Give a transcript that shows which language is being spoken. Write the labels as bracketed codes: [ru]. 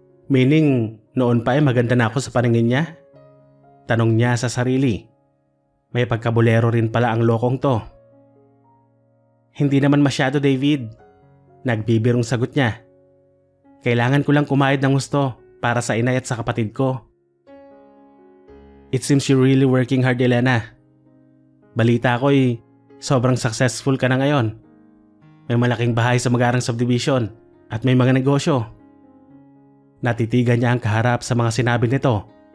[tl] Meaning noon pa ay maganda na ako sa paningin niya? Tanong niya sa sarili. May pagkabulero rin pala ang lokong to. Hindi naman masyado, David. Nagbibirong sagot niya. Kailangan ko lang kumayod ng gusto para sa inay at sa kapatid ko. [en] It seems you're really working hard, Elena. [tl] Balita ko sobrang successful ka na ngayon. May malaking bahay sa Magarang Subdivision at may mga negosyo. Natitigan niya ang kaharap sa mga sinabi nito.